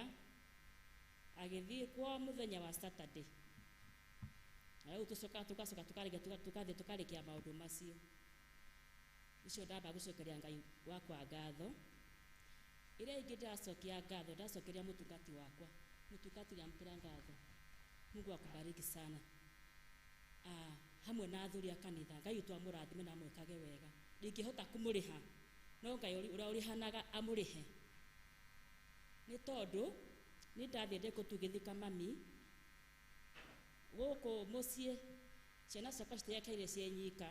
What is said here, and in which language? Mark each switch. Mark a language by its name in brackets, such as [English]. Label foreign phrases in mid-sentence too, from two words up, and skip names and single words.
[Kikuyu] Agĩthiĩ kwa mũthenya wa Saturday, na rĩu tũcoka tũgathiĩ tũkarĩkia maũndũ macio. Icio ndamba gũcokeria Ngai wakwa ngatho. Ĩrĩa ingĩ ndacokia ngatho, ndacokeria mũtungati wakwa, mũtungati nyamũkĩra ngatho. [Swahili] Mungu akubariki sana. [Kikuyu] Hamwe na athuri a kanitha, Ngai witũ amũrathime na amwĩkage wega. Ndingĩhota kũmũrĩha, no Ngai ũrĩa ũrĩhanaga amũrĩhe. Nĩ tondũ nĩ ndathiĩ gũtugĩthika mami gũkũ mũciĩ, ciana ciakwa citiakaire ciĩ nyika.